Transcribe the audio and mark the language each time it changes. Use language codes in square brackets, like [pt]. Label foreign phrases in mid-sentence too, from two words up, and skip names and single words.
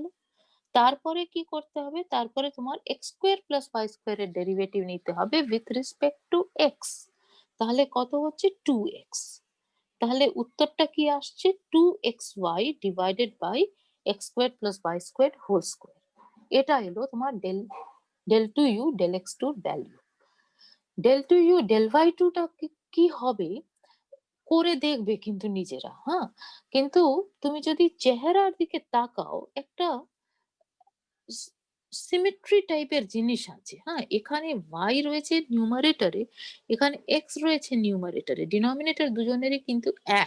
[bn] তারপরে কি করতে হবে? তারপরে তোমার x² + y² এর ডেরিভেটিভ নিতে হবে [en] with respect to x, [bn] তাহলে কত হচ্ছে 2x। তাহলে উত্তরটা কি আসছে? [en] 2xy divided by x² + y² whole square. [bn] এটা এলো তোমার [en] del 2u del x2 [bn] ভ্যালু। [en] del 2u del y2 [bn] টা কি হবে করে দেখবে কিন্তু নিজেরা, হ্যাঁ? কিন্তু তুমি যদি চেহারার দিকে তাকাও, একটা সিমেট্রি টাইপের জিনিস আছে, হ্যাঁ? এখানে y রয়েছে নিউমারেটরে, এখানে x রয়েছে নিউমারেটরে, ডিনোমিনেটর দুজনেরই কিন্তু এক।